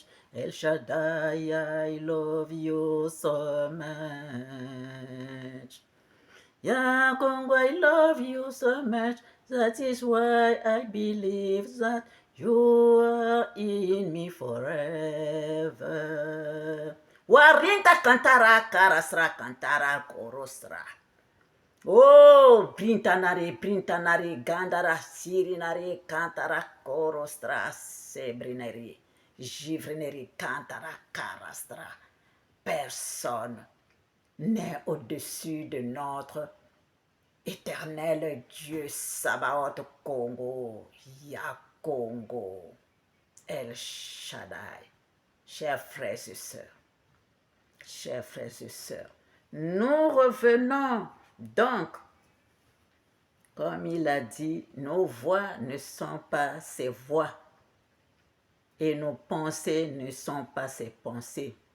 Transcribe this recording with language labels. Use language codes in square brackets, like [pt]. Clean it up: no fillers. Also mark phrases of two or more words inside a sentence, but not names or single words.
[en] El Shaddai, I love you so much. Yaakov, I love you so much. That is why I believe that you are in me forever. Warinta kantara karasra kantara korosra. Oh, brintanari, gandara, sirinari, cantara, corostra, sebrineri, givrineri, cantara, carastra. [fr] Personne n'est au-dessus de notre éternel Dieu Sabaoth Congo, Yakongo, El Shaddai. Chers frères et sœurs, nous revenons donc, comme il a dit, nos voix ne sont pas ses voix et nos pensées ne sont pas ses pensées.